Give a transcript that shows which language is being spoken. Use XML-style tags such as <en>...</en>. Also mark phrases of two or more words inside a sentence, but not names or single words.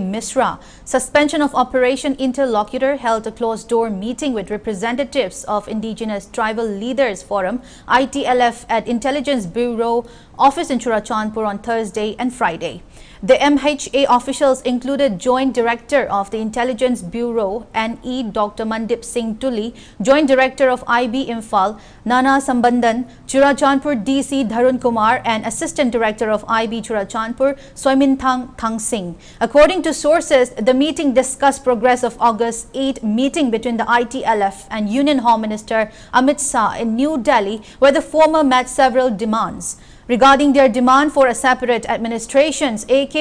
<en>Misra, Suspension of Operation Interlocutor held a closed-door meeting with representatives of Indigenous Tribal Leaders Forum ITLF at Intelligence Bureau office in Churachandpur on Thursday and Friday. The MHA officials included Joint Director of the Intelligence Bureau NE Dr. Mandip Singh Tuli, Joint Director of IB Imphal Nana Sambandhan, Churachandpur DC Dharun Kumar and Assistant Director of IB Churachandpur Swaimintang Thang Singh. According to sources, the meeting discussed progress of August 8 meeting between the ITLF and Union Home Minister Amit Shah in New Delhi, where the former met several demands. Regarding their demand for a separate administrations, A.K.</en>